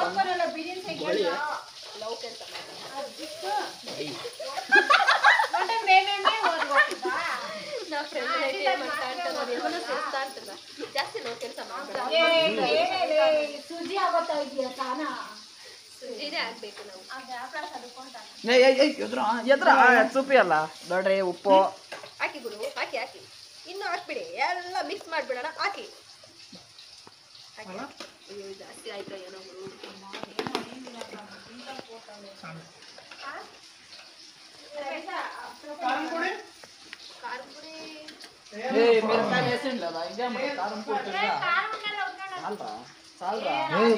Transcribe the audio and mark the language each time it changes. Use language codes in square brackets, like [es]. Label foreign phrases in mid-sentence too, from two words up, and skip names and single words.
[kn] ಜಾಸ್ತಿ ನಾವು ಕೆಲಸ ಸುಜಿನೇ ಆಗ್ಬೇಕು ನಾವು. ಸೂಪಿ ಅಲ್ಲ ನೋಡ್ರಿ. ಉಪ್ಪು ಹಾಕಿ ಗುರು, ಹಾಕಿ ಹಾಕಿ ಇನ್ನು ಹಾಕ್ಬಿಡಿ. ಎಲ್ಲ ಮಿಕ್ಸ್ ಮಾಡ್ಬಿಡೋಣ. ಹಾಕಿ ಅಯ್ಯೋ ಜಾಸ್ತಿ ಆಯ್ತು ಏನೋ ಗುರು. [te] కారం పొడి కారం పొడి మిరపకాయలు వేసిండు కదా ఇంకేం కారం పొడి చాలరా చాలరా